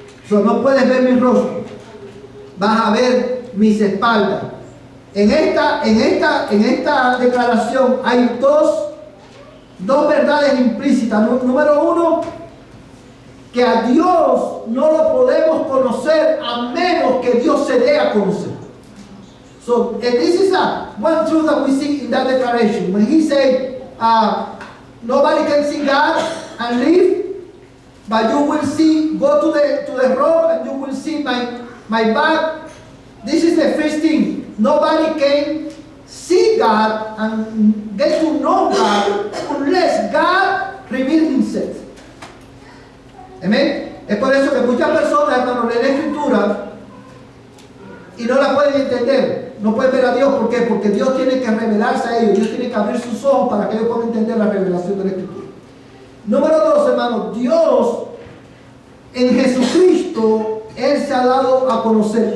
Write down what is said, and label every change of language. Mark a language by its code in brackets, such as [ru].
[es] No puedes ver mi rostro, vas a ver mis espaldas. En esta declaración hay dos verdades implícitas. Número uno, que a Dios no lo podemos conocer a menos que Dios se dé a conocer. [en] So this is one truth that we see in that declaration. When he said, nobody can see God and live, but you will see, go to the rock and you will see my back. This is the first thing. Nobody can see God and get to know God unless God reveals himself. [es] Amén. Es por eso que muchas personas, hermanos, leen la Escritura y no la pueden entender. No pueden ver a Dios. ¿Por qué? Porque Dios tiene que revelarse a ellos. Dios tiene que abrir sus ojos para que ellos puedan entender la revelación de la Escritura. Número 2, hermanos. Dios en Jesucristo, Él se ha dado a conocer.